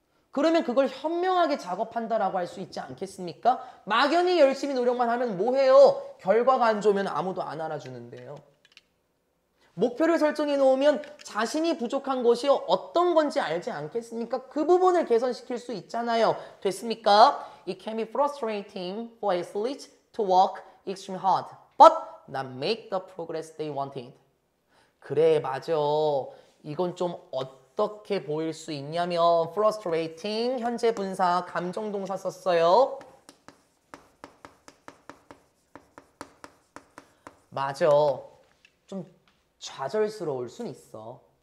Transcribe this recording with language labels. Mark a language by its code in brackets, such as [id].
[ko] 그러면 그걸 현명하게 작업한다라고 할 수 있지 않겠습니까? 막연히 열심히 노력만 하면 뭐해요? 결과가 안 좋으면 아무도 안 알아주는데요. 목표를 설정해 놓으면 자신이 부족한 것이 어떤 건지 알지 않겠습니까? 그 부분을 개선시킬 수 있잖아요. 됐습니까? [en] It can be frustrating for athletes to work extremely hard, but not make the progress they wanted. [ko] 그래, 맞아. 이건 좀 어떻게 보일 수 있냐면 frustrating, 현재 분사, 감정동사 썼어요. 맞아. 좀 좌절스러울 순 있어.